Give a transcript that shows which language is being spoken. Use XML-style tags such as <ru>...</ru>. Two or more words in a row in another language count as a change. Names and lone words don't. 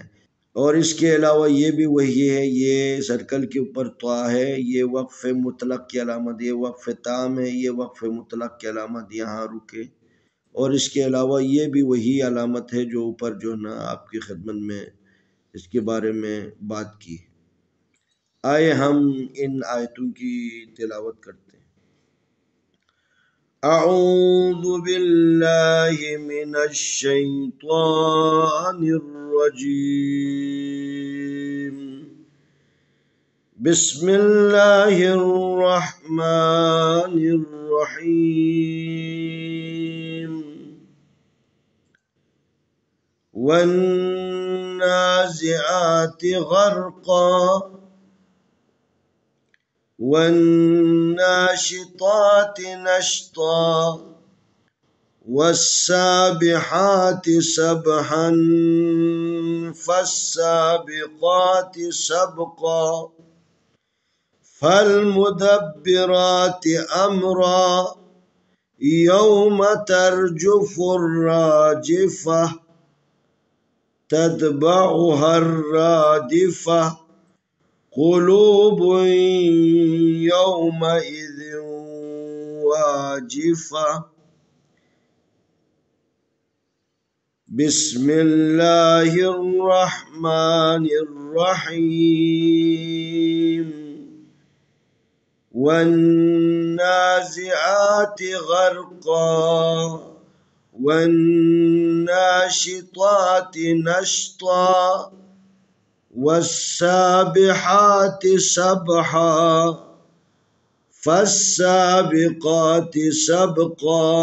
<ur>اور اس کے علاوہ یہ بھی وہی ہے، یہ سرکل کے اوپر طا ہے، یہ وقف مطلق کی علامت، یہ وقف تام ہے، یہ وقف مطلق کی علامت، یہاں رکے. اور اس کے علاوہ یہ بھی وہی علامت ہے جو اوپر جو ہے نا آپ کی خدمت میں اس کے بارے میں بات کی. آئے ہم ان آیتوں کی تلاوت کرتے ہیں.</ur> <ar>أعوذ بالله من الشيطان الرجيم. بسم الله الرحمن الرحيم. والنازعات غرقا والناشطات نشطا والسابحات سبحا فالسابقات سبقا فالمدبرات أمرا يوم ترجف الراجفة تتبعها الرادفة قلوب يومئذ واجفة. بسم الله الرحمن الرحيم. والنازعات غرقا والناشطات نشطا والسابحات سبحا فالسابقات سبقا</ar>